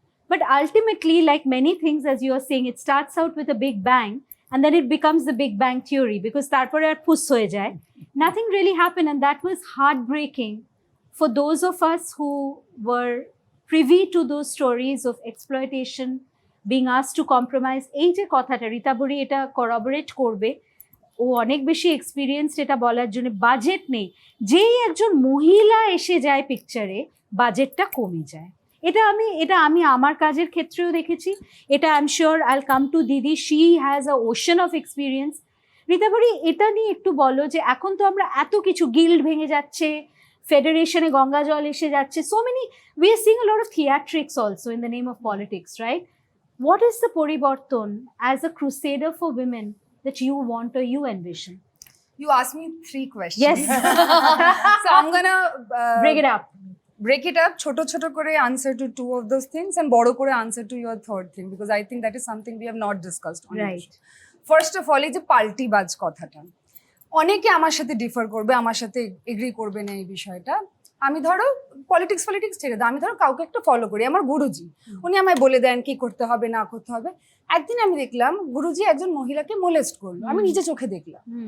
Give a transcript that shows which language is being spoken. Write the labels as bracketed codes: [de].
[en] But ultimately, like many things, as you are saying, it starts out with a big bang and then it becomes the Big Bang Theory, because [bn] তারপরে আর পুস হয়ে যায়. [en] Nothing really happened, and that was heartbreaking for those of us who were privy to those stories of exploitation, being asked to compromise. [bn] এই যে কথাটা রীতা বড়ি এটা corroborate করবে, ও অনেক বেশি এক্সপিরিয়েন্সড এটা বলার জন্য। বাজেট নেই, যেই একজন মহিলা এসে যায় পিকচারে বাজেটটা কমে যায়। এটা আমি আমার কাজের ক্ষেত্রেও দেখেছি। এটা [en] I am sure I will come to দিদি, she has a ocean of experience. [bn] Rita বড়ি, এটা নিয়ে একটু বলো যে এখন তো আমরা এত কিছু, গিল্ড ভেঙে যাচ্ছে, ফেডারেশনে গঙ্গা জল এসে যাচ্ছে, [en] so many, we are seeing a lot of theatrics also in the name of politics, right? What is the poriborton as a crusader for women that you want or you envision? You asked me 3 questions. Yes. So I'm gonna Break it up. [bn] ছোট ছোট করে [en] answer to 2 of those things and [bn] বড় করে [en] answer to your third thing, because I think that is something we have not discussed on Right. it. First of all, [bn] এই যে পাল্টিবাজ কথাটা, অনেকে আমার সাথে ডিফার করবে, আমার সাথে এগ্রি করবে না এই বিষয়টা। আমি ধরো পলিটিক্স ছেড়ে দাও, আমি ধরো কাউকে একটা ফলো করি, আমার গুরুজি, উনি আমায় বলে দেন কি করতে হবে না করতে হবে। একদিন আমি দেখলাম গুরুজি একজন মহিলাকে মোলেস্ট করলো, আমি নিজে চোখে দেখলাম।